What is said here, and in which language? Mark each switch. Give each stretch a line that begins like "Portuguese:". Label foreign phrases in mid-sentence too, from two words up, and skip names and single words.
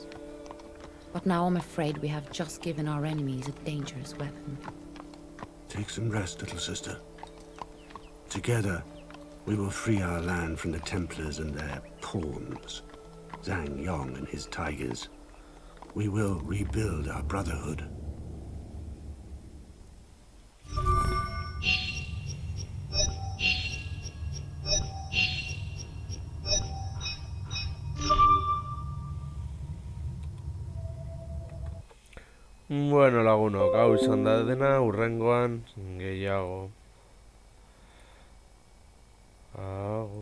English: But now I'm afraid we have just given our enemies a dangerous weapon. Take some rest, little sister. Together, we will free our land from the Templars and their pawns. Zhang Yong and his tigers. We will rebuild our brotherhood.
Basque: Bueno, lagunok, hau izan da dena, hurrengoan gehiago.